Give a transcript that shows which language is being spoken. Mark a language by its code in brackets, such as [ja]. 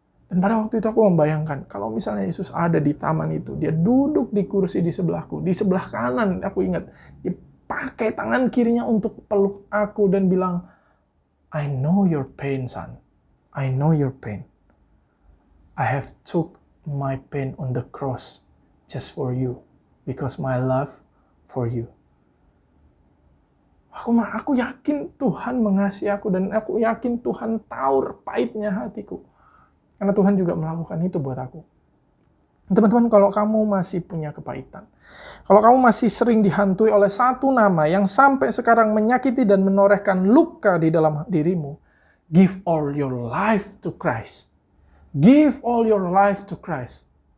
[id] Dan pada waktu itu aku membayangkan, kalau misalnya Yesus ada di taman itu, dia duduk di kursi di sebelahku, di sebelah kanan, aku ingat, dia pakai tangan kirinya untuk peluk aku dan bilang, [en] I know your pain, son. I know your pain. I have took my pain on the cross just for you. Because my love for you. [id] Aku yakin Tuhan mengasihi aku dan aku yakin Tuhan tahu pahitnya hatiku. Karena Tuhan juga melakukan itu buat aku. Teman-teman, kalau kamu masih punya kepahitan, kalau kamu masih sering dihantui oleh satu nama yang sampai sekarang menyakiti dan menorehkan luka di dalam dirimu, [en] give all your life to Christ. Give all your life to Christ.